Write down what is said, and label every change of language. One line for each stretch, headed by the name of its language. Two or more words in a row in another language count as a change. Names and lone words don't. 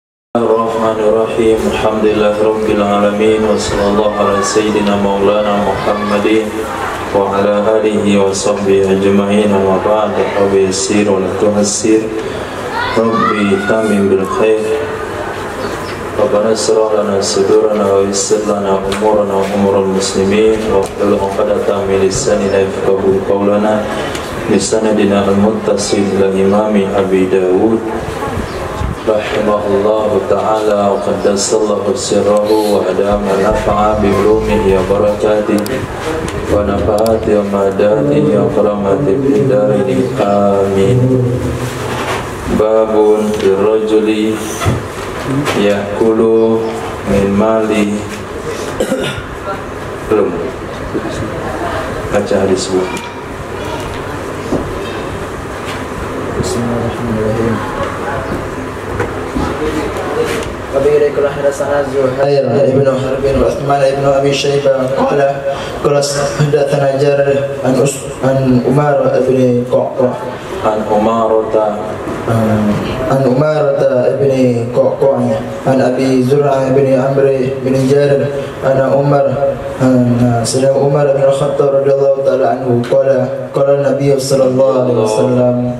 Arabic: بسم الله الرحمن الرحيم الحمد لله رب العالمين وصلى الله على سيدنا مولانا محمد وعلى آله وصحبه أجمعين. وبعد رب يسر ولا تعسر رب تمم بالخير. ربنا اشرح لنا صدورنا ويسر لنا أمورنا وأمور المسلمين واحلل عقدة من لساننا يفقهوا قولنا. بسندنا المتصل إلى الإمام أبي داود رحمه الله تعالى وقدس الله سره وأدام نفع بعلومه وبركاته ونفعاته ومدده وكراماته بالدارين آمين. باب للرجل يأكل من مال.
Indonesian: Belum baca hadis bu.
Arabic: بسم الله الرحمن الرحيم. وبه قال حدثنا زهير بن حرب وعثمان بن أبي شيبة قال حدثنا جرير عن عمر بن القعقاع عن عمارة بن القعقاع عن أبي زرعة بن عمرو بن جرير عن عمر سيدنا عمر بن الخطاب رضي الله تعالى عنه قال النبي صلى الله عليه وسلم